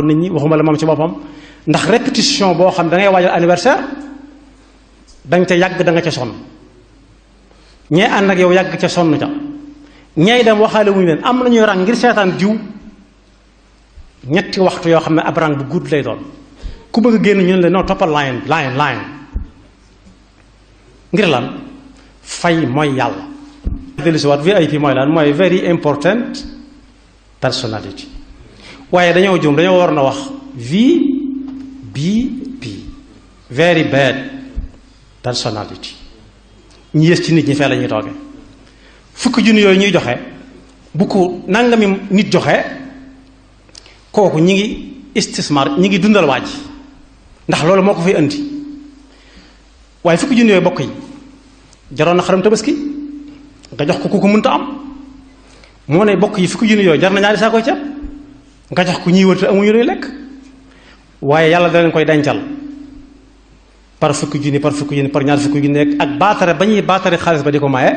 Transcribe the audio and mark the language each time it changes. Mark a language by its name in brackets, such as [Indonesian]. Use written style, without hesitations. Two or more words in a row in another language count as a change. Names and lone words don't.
[Wolof] nit ñi waxuma la moom ci boppam ndax répétition boo xam da ngay waajal anniversaire danga ca yàgg da nga ca sonn ñee ànd ak yow yàgg ca sonn ca ñay dem waxaale wuñu leen am na ñuy rang ngir seetaan diw ñetti waxtu yoo xam ne ab rang bu gudd lay doon ku bëgg a génn ñu ne la non toppal line ngir lan fay mooy yàlla. dellu si waat VIP mooy lan mooy [English] very important personality [Wolof] waaye dañoo juum dañoo war na wax VBP [English] very bad personality [Wolof] ñu yées ci nit ñi fee la ñuy toogee. fukki junni yooyu ñuy joxe bu ko nangami nit joxe kooku ñi ngi istismar ñi ngi dundal waaj ndax loolu moo ko fay indi waaye fukki junni yooyu bokk yi jaroon na xaram tabaski nga jox ko ku ko mënta am moo ne bokk yi fukki junni yooyu jar na ñaari saa koy ceeb nga jox ko ñiy wër te amuñu luy lekk waaye yàlla da leen koy dencal par fukki junni par ñaar fukki junni ak baatare ba ñuy baatare xaalis ba di ko maye.